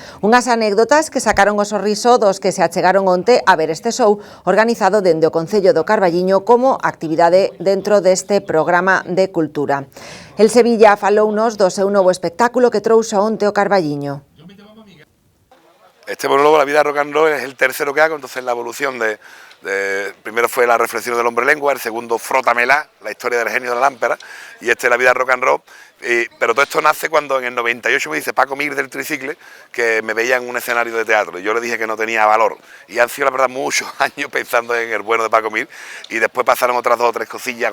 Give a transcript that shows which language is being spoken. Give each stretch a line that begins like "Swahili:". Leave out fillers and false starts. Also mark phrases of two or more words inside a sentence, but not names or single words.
Galician: Unhas anécdotas que sacaron o sorriso dos que se achegaron onte a ver este show organizado dende o Concello do Carballiño como actividade dentro deste programa de cultura. El Sevilla falounos do seu novo espectáculo que trouxo onte o Carballiño.
Spanish: Este monólogo, La vida
English: rock and roll,
Spanish: es el tercero que hago, entonces la evolución primero fue la reflexión del hombre lengua, el segundo Frótamela, la historia del genio de la lámpara, y este La vida
English: rock and roll.
Spanish: Pero todo esto nace cuando en el 98 me dice Paco Mir del Tricicle que me veía en un escenario de teatro y yo le dije que no tenía valor, y han sido la verdad muchos años pensando en el bueno de Paco Mir, y después pasaron otras 2 o 3 cosillas.